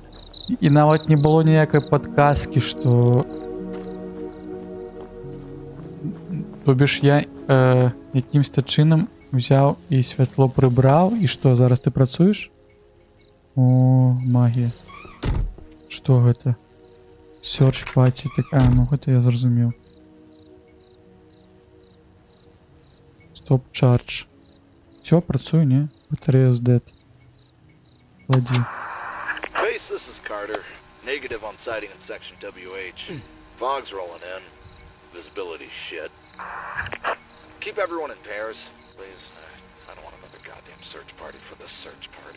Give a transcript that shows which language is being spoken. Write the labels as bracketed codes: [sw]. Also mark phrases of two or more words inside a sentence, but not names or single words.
[be] І нават не было ніякай падказкі, што... [ru] То бишь [be] я якімсь-то чынам взяў і святло прыбраў. І што, зараз ты працуеш? О, магія. Што гэта? [en] Search party. [be] Так, ну гэта я зразумеў. [en] Stop charge. [be] Все, працую, не? Батарея [en] is dead. [be] Клади. [en] Base, this is Carter. Negative on sighting in section WH. Fog's rolling in. Visibility shit. Keep everyone in pairs, please. I don't want another goddamn search party for this search party.